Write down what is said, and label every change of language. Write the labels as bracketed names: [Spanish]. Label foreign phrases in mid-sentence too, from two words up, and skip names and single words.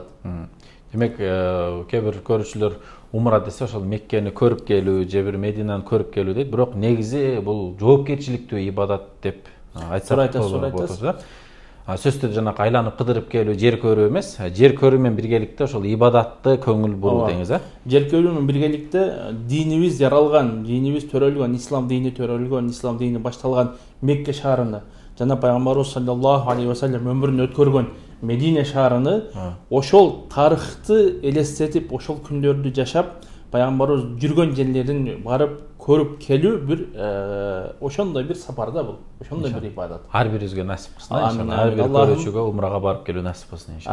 [Kyrgyz] Демек, кээ бир көрүүчүлөр умра десе ошол Меккени көрүп келүү же бир Мединаны көрүп келүү дейт, бирок негизи бул жоопкерчиликтүү ибадат деп айтсак болот. Сөзсүз түрдө жанакы айланып кыдырып келүү, жер көрүү эмес, жер көрүү менен биргеликте ошол ибадатты көңүл буруу деңиз, Жер көрүү менен биргеликте динибиз яралган, динибиз төрөлгөн, ислам дини төрөлгөн, ислам дини башталган Мекке шаарыны, жана пайгамбарыбыз [Arabic] صلى الله عليه وسلم [Kyrgyz] өмүрүн өткөргөн Медине шаарыны ошол тарыхты элестетип, ошол күндөрдү жашап, пайгамбарыбыз жүргөн жерлерин барып көрүп келүү бир ошондой бир сапар да бул. Ошондой бир ибадат. Ар бирибизге насип кылсын иншалла. Ар бир көрүүчүгө умрага барып келүү насип кылсын иншалла.